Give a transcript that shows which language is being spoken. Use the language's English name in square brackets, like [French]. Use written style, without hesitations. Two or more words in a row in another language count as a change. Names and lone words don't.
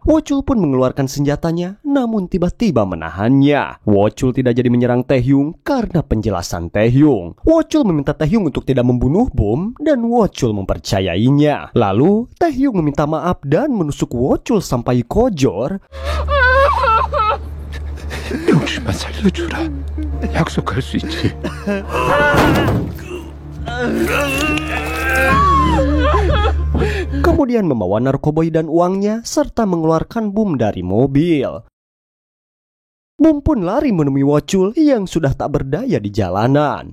[Indonesian] Wochul pun mengeluarkan senjatanya, namun tiba-tiba menahannya. Wochul tidak jadi menyerang Taehyung karena penjelasan Taehyung. Wochul meminta Taehyung untuk tidak membunuh Bum dan Wochul mempercayainya. Lalu Taehyung meminta maaf dan menusuk Wochul sampai kojor. [Korean] 욕심만 살려주라. 약속할 수 있지. [Indonesian] Kemudian membawa narkoboy dan uangnya serta mengeluarkan Bum dari mobil. Bum pun lari menemui Wochul yang sudah tak berdaya di jalanan.